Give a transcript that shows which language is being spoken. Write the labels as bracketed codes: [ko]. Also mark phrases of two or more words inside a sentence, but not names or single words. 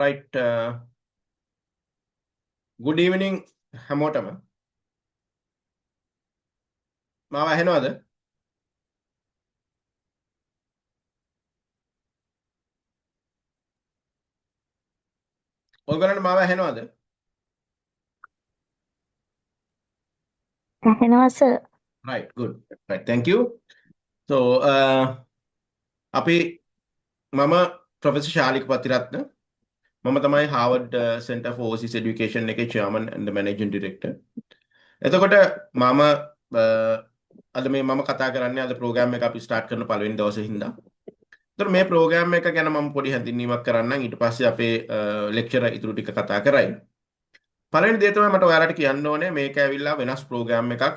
[en] Right. Good evening හැමෝටම. [si] මාව ඇහෙනවද? ඔයගොල්ලන්ට මාව ඇහෙනවද? ඇහෙනවා සර්. [en] Right, good. Right, thank you. So, [si] අපි මම ප්‍රොෆෙසර් ශාලික පතිරත්න. මම තමයි Harvard Center for Overseas Education එකේ [en] chairman and the managing director. [si] එතකොට මම අද මම කතා කරන්නේ අද ප්‍රෝග්‍රෑම් එක අපි ස්ටාර්ට් කරන පළවෙනි දවසේ හින්දා. එතකොට මේ ප්‍රෝග්‍රෑම් එක ගැන මම පොඩි හැඳින්වීමක් කරන්නම්. ඊට පස්සේ අපේ ලෙක්චර් ඉතුරු ටික කතා කරයි. පළවෙනි දේ තමයි මට ඔයාලට කියන්න ඕනේ මේක ඇවිල්ලා වෙනස් ප්‍රෝග්‍රෑම් එකක්.